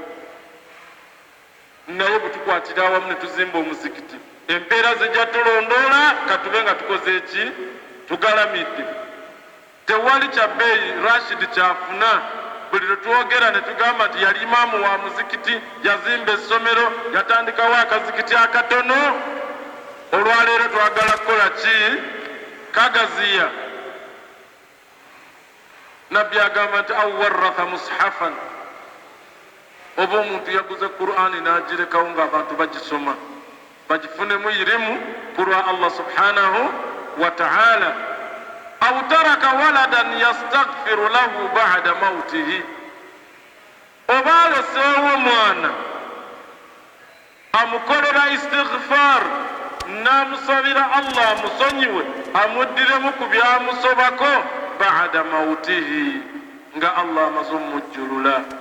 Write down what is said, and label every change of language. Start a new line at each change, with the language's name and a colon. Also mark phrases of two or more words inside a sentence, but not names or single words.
Ganda: naye bwe tukwatira awamu ne tuzimba omuzikiti empeera zijja tulondoola katube nga tukoze eki tugalamidde tewali kya bbeeyi Rashid kyafuna buli lwe twogera ne tugamba nti yali imaamu wa muzikiti yazimba essomero yatandikawo akazikiti akatono olwaleero twagala kukola ki kagaziya nabbi agamba nti
Arabic: أو ورث مصحفا
Ganda: oba omuntu yaguze Qur'ani n'agirekawo ng'abantu bagisoma bagifunemu irimu kulwa
Arabic: الله سبحانه وتعالى أو ترك ولدا يستغفر له بعد موته
Ganda: oba aleseewo mwana amukolera istighfar n'amusabira Allah amusonyiwe amuddiremu ku byamusobako
Arabic: بعد موته
Ganda: nga Allah amaze omujjulula